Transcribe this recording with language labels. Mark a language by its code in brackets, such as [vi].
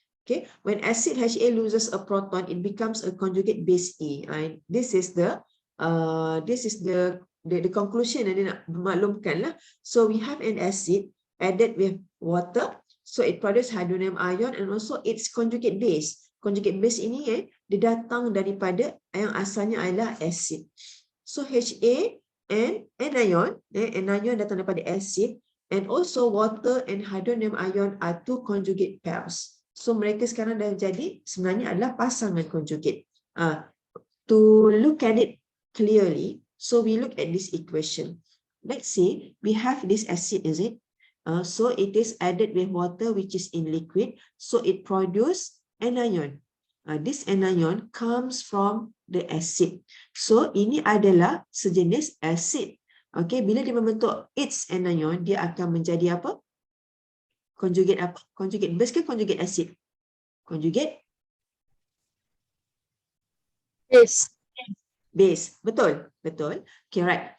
[en] Okay, when acid Ha loses a proton, it becomes a conjugate base A. This is the conclusion [ms] yang dia nak maklumkan lah. [en] So we have an acid added with water, so it produces hydronium ion and also its conjugate base. [ms] Conjugate base ini dia datang daripada yang asalnya adalah acid. [en] So Ha and anion, anion [ms] datang daripada [en] acid, and also water and hydronium ion are two conjugate pairs. [ms] So mereka sekarang dah jadi sebenarnya adalah pasangan conjugate. [en] To look at it clearly, so we look at this equation. Let's say we have this acid, is it? So it is added with water which is in liquid, so it produces anion. This anion comes from the acid. [ms] So ini adalah sejenis acid. Okay, bila dia membentuk its anion, dia akan menjadi apa? Conjugate apa? [en] Conjugate base ke conjugate acid? Conjugate base. Base. Betul? Betul. Okay, right.